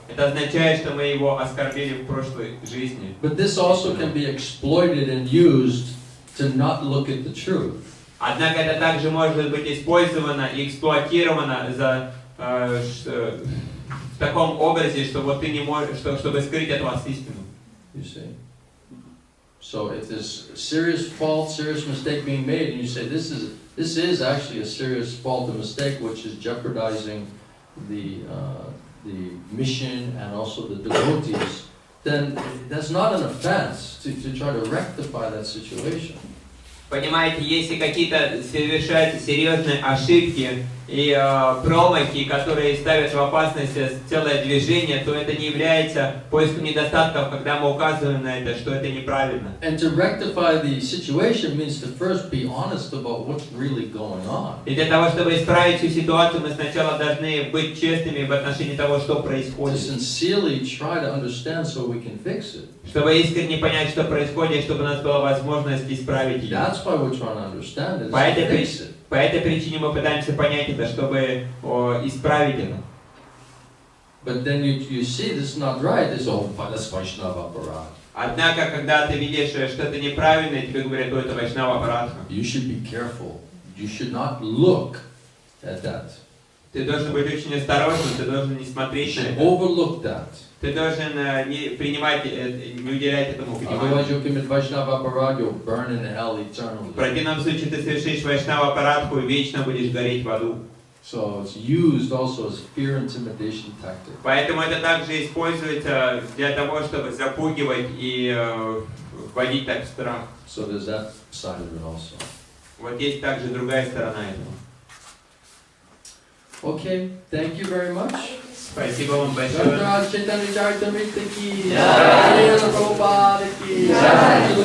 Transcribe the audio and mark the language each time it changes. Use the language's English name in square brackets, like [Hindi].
[Russian] Это означает, что мы его оскорбили в прошлой жизни. [English] But this also can be exploited and used to not look at the truth. [Russian] Однако это также может быть использовано и эксплуатировано в таком образе, что вот ты не можешь, чтобы скрыть от вас истину. [English] You see. So if there's serious fault, serious mistake being made, and you say this is actually a serious fault and mistake which is jeopardizing the mission and also the devotees, then that's not an offense to try to rectify that situation. [Russian] Понимаете, если какие-то совершаются серьезные ошибки и промахи, которые ставят в опасность целое движение, то это не является поиском недостатков, когда мы указываем на это, что это неправильно. [English] And to rectify the situation means to first be honest about what's really going on. [Russian] И для того, чтобы исправить всю ситуацию, мы сначала должны быть честными в отношении того, что [English] To [Russian] происходит. [English] sincerely try to understand so we can fix it. [Russian] Чтобы искренне понять, что происходит, чтобы у нас была возможность исправить ее. [English] That's why we're trying to understand it. [Russian] По этой причине мы пытаемся понять это, чтобы исправить это. [English] But then you see this is not right. This that's Vaishnava Aparad. [Russian] Однако, когда ты видишь что-то неправильное, тебе говорят, что это вайшнава парадха. [English] You should be careful. You should not look at that. [Russian] Ты должен быть очень осторожным, ты должен не [English] You [Russian] смотреть на [English] should [Russian] это. [English] overlook that. [Russian] Ты должен не принимать, не уделять этому [English] Otherwise, [Russian] внимания. [English] you'll commit Vaishnava Aparad. You'll burn in hell eternally. [Russian] В противном случае ты совершишь вайшнава парадху и вечно будешь гореть в аду. [English] So it's used also as fear intimidation tactic. [Russian] Поэтому это также используется для того, чтобы запугивать и вводить так в страх. [English] So there's that side of it also. [Russian] Вот есть также другая сторона этого. [English] Okay, thank you very much. [Russian] Спасибо вам большое. [Hindi] Шри Caitanya-caritamrta Антья-лила Prabhupada ki Jai.